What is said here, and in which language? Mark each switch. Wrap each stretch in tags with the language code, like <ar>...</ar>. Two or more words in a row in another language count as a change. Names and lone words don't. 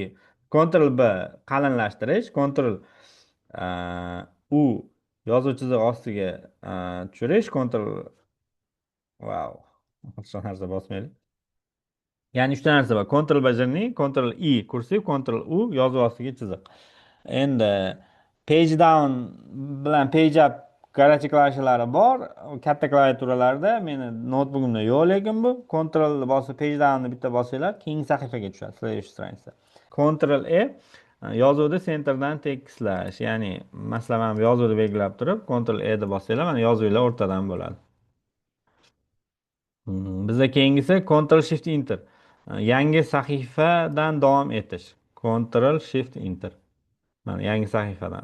<uz>Ctrl B qalinlashtirish. Ctrl U yozuv chiziq ostiga tushirish.</uz> <en>Ctrl wow.</en> <uz>Boshqa narsa bosmaylik. Ya'ni 3 ta narsa bor. Ctrl bajarni, Ctrl I kursiv, Ctrl U yozuv ostiga chiziq. Endi</uz> <en>page down</en> <uz>bilan</uz> <en>page up</en> <uz>garajli klavishalari bor. Katta klaviaturalarda meni notebookimda yo'q, lekin bu Ctrl bosib</uz> <en>page downni</en> <uz>bitta bosinglar, keyingi sahifaga tushadi,</uz> <ru>следующий страница.</ru> <uz>Ctrl E yozuvni centerdan tekislash. Ya'ni masalan, men yozuvni belgilab turib, Ctrl E deb bosinglar, mana yozuvlar o'rtadan bo'ladi. Bizda keyingisi Ctrl Shift Enter. Yangi sahifadan davom etish. Ctrl Shift Enter. Mana yangi sahifadan.</uz>